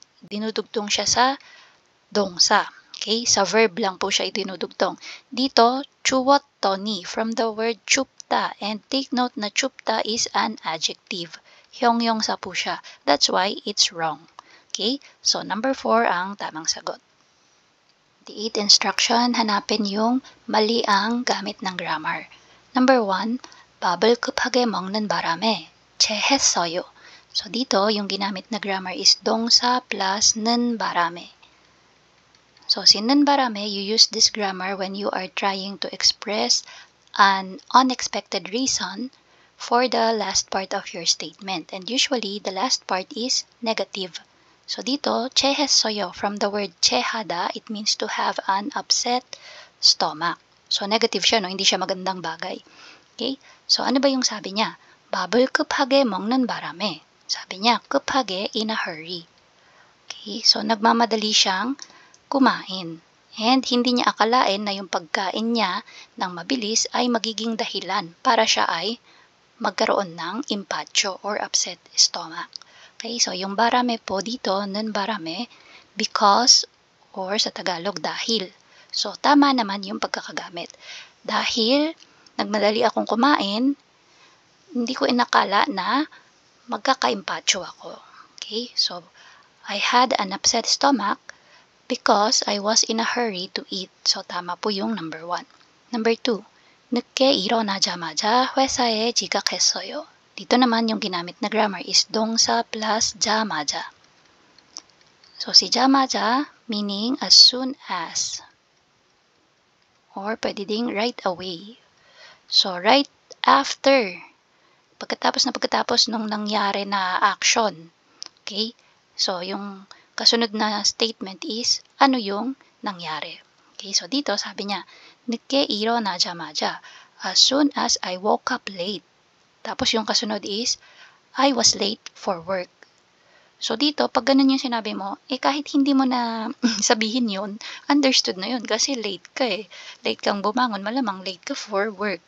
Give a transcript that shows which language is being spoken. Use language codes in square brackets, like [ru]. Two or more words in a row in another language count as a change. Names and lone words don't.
[tl] Dinudugtong siya sa dongsa. Okay? Sa verb lang po siya idinudugtong. Dito, [en] 추웠더니 from the word 춥다. And take note na 춥다 is an adjective. [tl] Hyongyongsa po siya. [en] That's why it's wrong. Okay? [tl] So, number 4 ang tamang sagot. [en] The 8th instruction, [tl] hanapin yung mali ang gamit ng grammar. [en] Number 1, [ko] 밥을 급하게 먹는 바람에 체했어요. [tl] So, dito, yung ginamit na [en] grammar is [tl] 동사 plus [ko] 는 바람에. [tl] So, si [ko] 는 바람에, [en] you use this grammar when you are trying to express an unexpected reason for the last part of your statement. And usually, the last part is negative. [tl] So, dito, 체했어요. [en] From the word chehada, it means to have an upset stomach. [tl] So, negative siya, no? Hindi siya magandang bagay. Okay? So, ano ba yung sabi niya? [ko] 밥을 급하게 먹는 바람에. [tl] Sabi niya, [ko] 급하게, [en] in a hurry. Okay? So, [tl] nagmamadali siyang kumain. And hindi niya akalain na yung pagkain niya ng mabilis ay magiging dahilan para siya ay magkaroon ng impacho or [en] upset stomach. [tl] Okay, so yung barame po dito, nun barame, because or sa Tagalog, dahil. So, tama naman yung pagkakagamit. Dahil nagmadali akong kumain, hindi ko inakala na magkaka-impacho ako. [en] Okay, so I had an upset stomach because I was in a hurry to eat. So, [tl] tama po yung number 1. Number 2, [ko] 늦게 일어나자마자 회사에 지각했어요. [tl] Dito naman yung ginamit na [en] grammar is [tl] 동사 plus 자마자. [en] So, si 자마자 meaning as soon as. [tl] Or pwede ding [en] right away. So, right after. [tl] Pagkatapos nung nangyari na action. Okay? So, yung kasunod na statement is, ano yung nangyari? Okay, so dito sabi niya, [ko] 늦게 일어나자마자, [en] as soon as I woke up late. [tl] Tapos yung kasunod [en] is, I was late for work. [tl] So dito, pag ganun yung sinabi mo, kahit hindi mo na sabihin yun, understood na yun kasi late ka eh. Late kang bumangon, malamang late ka [en] for work.